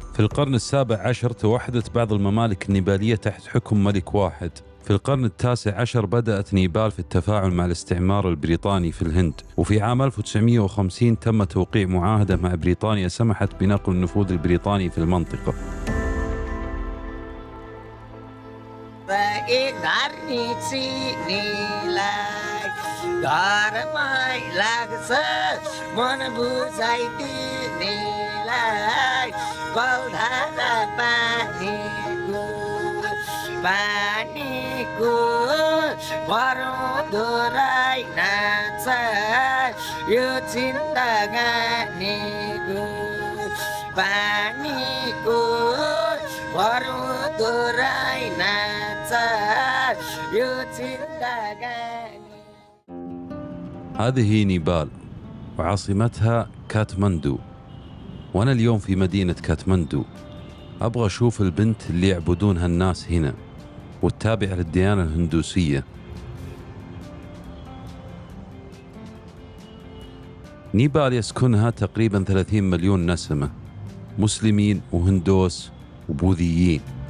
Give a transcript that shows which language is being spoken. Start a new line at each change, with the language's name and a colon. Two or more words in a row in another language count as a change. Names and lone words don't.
Arabic: في القرن ال17 توحدت بعض الممالك النيبالية تحت حكم ملك واحد. في القرن ال19 بدأت نيبال في التفاعل مع الاستعمار البريطاني في الهند، وفي عام 1950 تم توقيع معاهدة مع بريطانيا سمحت بنقل النفوذ البريطاني في المنطقة.
Nepali: घरमै लाग्छ मन बुझाइदिनेलाई गौधारा पानीको भरौँ राई नाच यो जिन्दगानीको पानीको भरौँ राई नाच यो जिन्दगानी.
Arabic: هذه نيبال وعاصمتها كاتماندو، وأنا اليوم في مدينة كاتماندو. أبغى أشوف البنت اللي يعبدونها الناس هنا والتابعة للديانة الهندوسية. نيبال يسكنها تقريبا 30 مليون نسمة، مسلمين وهندوس وبوذيين.